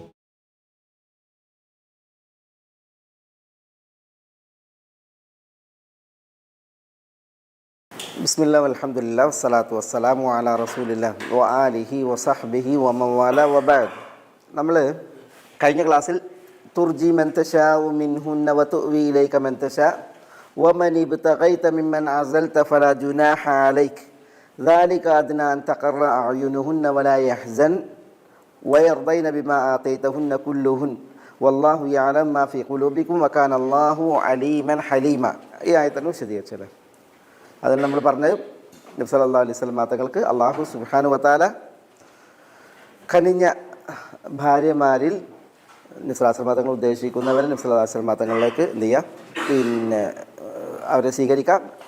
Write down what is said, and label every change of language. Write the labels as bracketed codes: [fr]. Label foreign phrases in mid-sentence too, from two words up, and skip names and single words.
[ar] بسم الله والحمد لله والصلاة والسلام على رسول الله وآله وصحبه ومن والاه وبعد. [ml] നമ്മൾ കഴിഞ്ഞ ക്ലാസ്സിൽ [ar] ترجي من تشاء منهن وتؤوي إليك من تشاء ومن ابتغيت ممن عزلت فلا جناح عليك ذلك أدنى أن تقر أعينهن ولا يحزن ويرضين بما آتيتهن كلهن والله يعلم ما في قلوبكم وكان الله عليما حليما. [ml] ഈ ആയത്താണ് വിശദീകരിച്ചത്. അതിൽ നമ്മൾ പറഞ്ഞത് നബി [ar] صلى الله عليه وسلم [ml] തങ്ങൾക്ക് [ar] الله سبحانه وتعالى [ml] കനിഞ്ഞ ഭാര്യമാരിൽ നബി [ar] صلى الله عليه وسلم [ml] തങ്ങൾ ഉദ്ദേശിക്കുന്നവരെ നബി [ar] صلى الله عليه وسلم [ml] തങ്ങളിലേക്ക് എന്ത് ചെയ്യാം, പിന്നെ അവരെ സ്വീകരിക്കാം.